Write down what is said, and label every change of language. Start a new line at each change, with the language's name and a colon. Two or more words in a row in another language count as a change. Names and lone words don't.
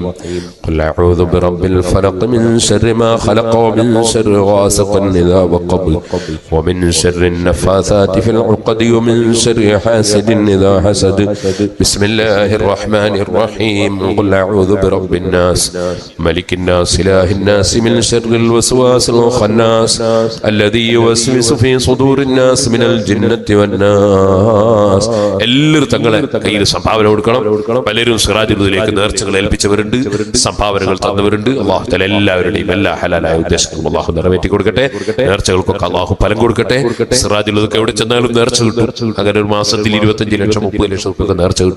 Arabic: قل أعوذ برب الفلق من شر ما خلق ومن شر غاسق إذا وقب ومن شر النفاثات في العقد ومن شر حاسد إذا حسد. بسم الله الرحمن الرحيم. قل أعوذ برب الناس ملك الناس إله الناس من شر الوسواس الخناس الذي يوسوس في صدور الناس من الجنة والناس.
Malayalam: എല്ലാവരും തങ്ങളെ കയ്യിൽ സംഭാവന കൊടുക്കണം. പലരും സിറാജുദ്ദീനിലേക്ക് നേർച്ചകൾ ഏൽപ്പിച്ചവരുണ്ട്, സംഭാവനകൾ തന്നവരുണ്ട്.
Arabic: الله تعالى
Malayalam: എല്ലാവരുടെയും എല്ലാ ഹലാലായ ഉദ്ദേശങ്ങളും അല്ലാഹു നിറവേറ്റി കൊടുക്കട്ടെ. നേർച്ചകൾക്കൊക്കെ അല്ലാഹു ഫലം കൊടുക്കട്ടെ. സിറാജുദ്ദീനൊക്കെ എവിടെ ചെന്നാലും നേർച്ച കിട്ടും. അങ്ങനെ ഒരു മാസത്തിൽ 25 ലക്ഷം 30 ലക്ഷം രൂപ നേർച്ച കിട്ടും.